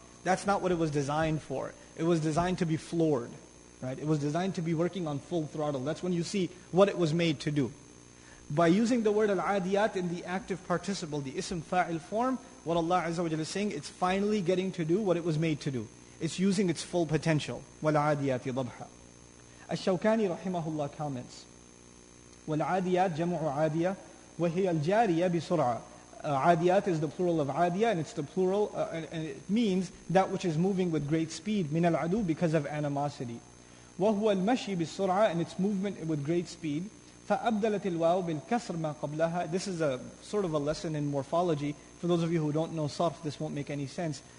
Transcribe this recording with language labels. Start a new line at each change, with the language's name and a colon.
English: That's not what it was designed for. It was designed to be floored, right? It was designed to be working on full throttle. That's when you see what it was made to do. By using the word al-adiyat in the active participle, the ism fa'il form, what Allah Azza wa Jalla is saying, it's finally getting to do what it was made to do. It's using its full potential.
Arabic: وَالْعَادِيَاتِ ضَبْحًا.
English: Ash-Shawkani rahimahullah comments,
Arabic: وَالْعَادِيَاتِ جَمْعُ عَادِيَةٍ وَهِيَ الْجَارِيَةِ بِسُرْعَةٍ.
English: Adiyat is the plural of adiyah, and it's the plural, and it means that which is moving with great speed,
Arabic: مِنَ الْعَدُو,
English: because of animosity.
Arabic: وَهُوَ الْمَشِي بِالسُّرْعَةِ,
English: and its movement with great speed.
Arabic: فَأَبْدَلَتِ الْوَاوِ بِالْكَسْرِ مَا قَبْلَهَا.
English: This is a sort of a lesson in morphology. For those of you who don't know sarf, this won't make any sense.